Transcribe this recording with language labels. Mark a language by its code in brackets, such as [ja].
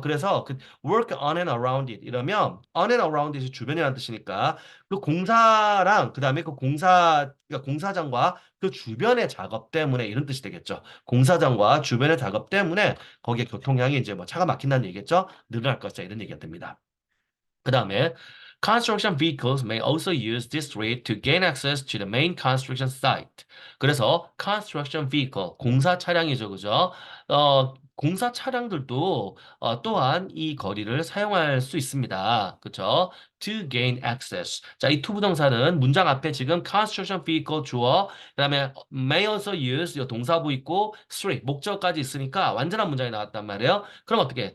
[ko] 그래서 그 [en] work on and around it [ko] 이러면 on and around it이 주변이라는 뜻이니까 그 공사랑 그다음에 그 그러니까 공사장과 그 주변의 작업 때문에 이런 뜻이 되겠죠. 공사장과 주변의 작업 때문에 거기에 교통량이 이제 뭐 차가 막힌다는 얘기겠죠. 늘어날 것이다 이런 얘기가 됩니다. [en] 그 다음에 construction vehicles may also use this street to gain access to the main construction site. [ko] 그래서 construction vehicle 공사 차량이죠, 그죠? 공사 차량들도 또한 이 거리를 사용할 수 있습니다. 그죠? [en] to gain access. [ko] 자, 이 to 부정사는 문장 앞에 지금 construction vehicle 주어, 그다음에 [en] may also use [ko] 이 동사부 있고 three 목적까지 있으니까 완전한 문장이 나왔단 말이에요. 그럼 어떻게?